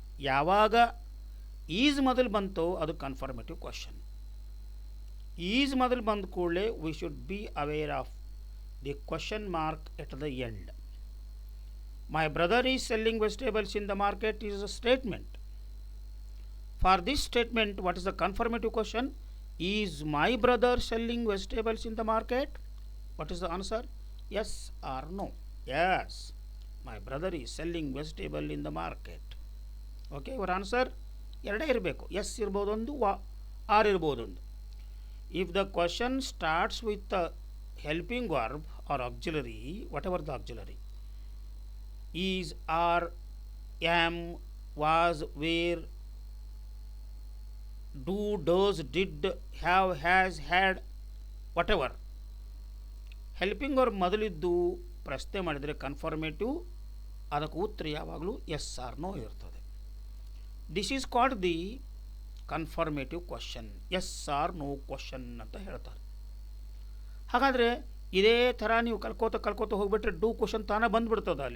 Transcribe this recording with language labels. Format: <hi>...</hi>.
<kn>ಯಾವಾಗ ಈಸ್ ಮೊದಲು ಬಂತೋ ಅದು ಕನ್ಫರ್ಮೇಟಿವ್ ಕ್ವಶನ್. ಈಸ್ ಮೊದಲು ಬಂದ ಕೂಡಲೇ</kn> <en>We should be aware of the question mark at the end. My brother is selling vegetables in the market is a statement. For this statement, what is the confirmative question? Is my brother selling vegetables in the market? What is the answer? Yes or no? Yes, my brother is selling vegetable in the market.</en> <kn>Okay, your answer ಎರಡೇ ಇರಬೇಕು. S ಇರ್ಬೋದೊಂದು, R ಇರ್ಬೋದೊಂದು.</kn> <en>If the question starts with the helping verb or auxiliary, whatever the auxiliary, is, are, am, was, were, do, does, did, have, has, had, whatever,</en> <kn>helping verb ಮೊದಲಿದ್ದು ಪ್ರಶ್ನೆ ಮಾಡಿದರೆ confirmative, ಅದಕ್ಕೆ ಉತ್ತರ ಯಾವಾಗಲೂ S R no ಇರ್ತದೆ.</kn> <en>this is called the confirmative question, yes or no question</en> <kn>ಅಂತ ಹೇಳ್ತಾರೆ. ಹಾಗಾದರೆ ಇದೇ ಥರ ನೀವು ಕಲ್ಕೋತ ಹೋಗ್ಬಿಟ್ರೆ ಡೂ ಕ್ವಶನ್ ತಾನೇ ಬಂದುಬಿಡ್ತದೆ.</kn>